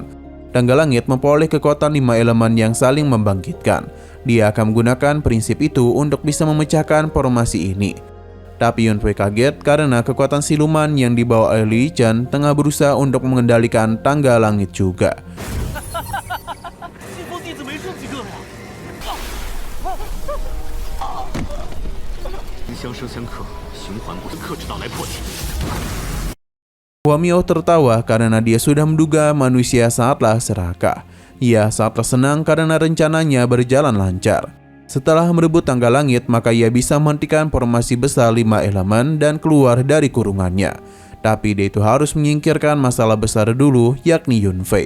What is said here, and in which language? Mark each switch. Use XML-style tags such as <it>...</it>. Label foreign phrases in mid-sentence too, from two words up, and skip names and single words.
<id>Tangga langit memperoleh kekuatan 5 elemen yang saling membangkitkan. Dia akan menggunakan prinsip itu untuk bisa memecahkan formasi ini. Tapi Yunfei kaget karena kekuatan siluman yang dibawa oleh Li Chen tengah berusaha untuk mengendalikan tangga langit juga.</id> <zh>相生相克，循环不息，克制到来破体。</zh> <id>Huo Miao tertawa karena dia sudah menduga manusia sangatlah serakah. Ia sangatlah senang karena rencananya berjalan lancar. Setelah merebut tangga langit, maka ia bisa menghentikan formasi besar 5 elemen dan keluar dari kurungannya. Tapi dia itu harus menyingkirkan masalah besar dulu, yakni Yunfei.</id>